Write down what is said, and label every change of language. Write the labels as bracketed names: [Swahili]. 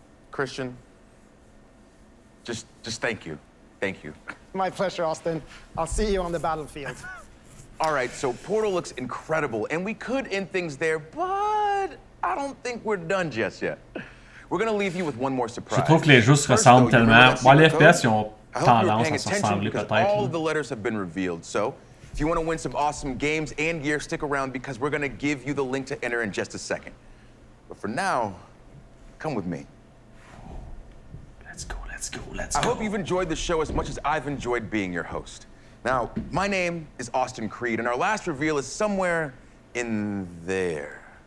[English] Christian, just thank you. Thank you. My pleasure, Austin. I'll see you on the battlefield. All right, so Portal looks incredible, and we could end things there, but I don't think we're done just yet. We're gonna leave you with one more surprise. [French] Je trouve que les jeux se ressemblent tellement. Bon, les FPS, ils ont tendance à se ressembler peut-être. [English] All of the letters have been revealed, so if you want to win some awesome games and gear, stick around because we're gonna give you the link to enter in just a second. But for now, come with me. Let's go. I hope you've enjoyed the show as much as I've enjoyed being your host. Now, my name is Austin Creed, and our last reveal is somewhere in there.